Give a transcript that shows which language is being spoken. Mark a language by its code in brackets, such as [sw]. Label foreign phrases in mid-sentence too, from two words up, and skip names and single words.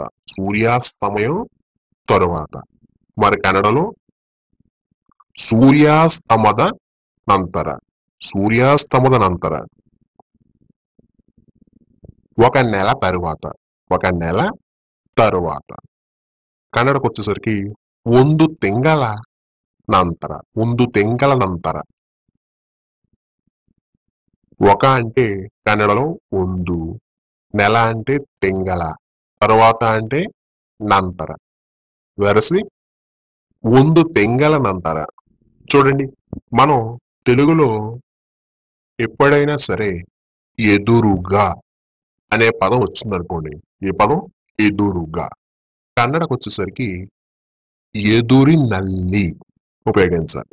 [te] సూర్యాస్తమయం తరువాత. మరి కన్నడలో [kn] ಸೂರ್ಯಾಸ್ತಮದ ನಂತರ. ಸೂರ್ಯಾಸ್ತಮದ ನಂತರ. [te] ఒక నెల తరువాత. ఒక నెల తరువాత. కన్నడకు వచ్చేసరికి [kn] ಒಂದು ತಿಂಗಳ ನಂತರ. ಒಂದು ತಿಂಗಳ ನಂತರ. [te] ఒక అంటే కన్నడలో ಒಂದು, నెల అంటే తింగళ, తరువాత అంటే ನಂತರ. [kn] వెరసి ಒಂದು ತಿಂಗಳ ನಂತರ. [te] చూడండి, మనం తెలుగులో ఎప్పుడైనా సరే ఎదురుగా అనే పదం వచ్చిందనుకోండి, ఈ పదం ఎదురుగా కన్నడకు వచ్చేసరికి [kn] ಎದುರಿ ನಲ್ಲಿ [te] ఉపయోగించాలి.